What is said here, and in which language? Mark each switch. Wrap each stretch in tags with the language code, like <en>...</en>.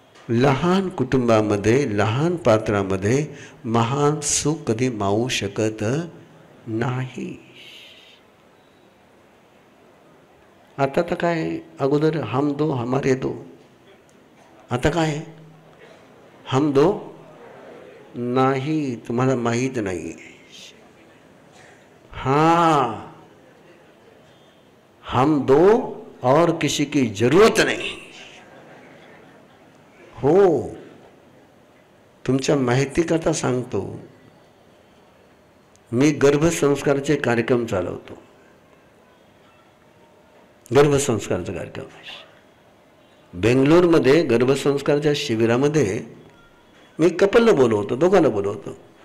<mr>लहान कुटुंबामध्ये लहान पात्रामध्ये महान सुख कधी मावू शकत नाही. आता तर काय, अगोदर</mr> <hi>हम दो हमारे दो,</hi> <mr>आता काय हम दो नाही, तुम्हाला माहीत नाही.</mr> <hi>हाँ, हम दो और किसी की जरूरत नहीं.</hi> <mr>हो, तुमच्या माहिती करता सांगतो, मी गर्भसंस्काराचे कार्यक्रम चालवतो. गर्भसंस्काराचा कार्यक्रम बेंगलोरमध्ये गर्भसंस्काराच्या शिबिरामध्ये मी कपलला बोलवतो, दोघांना बोलवतो.</mr>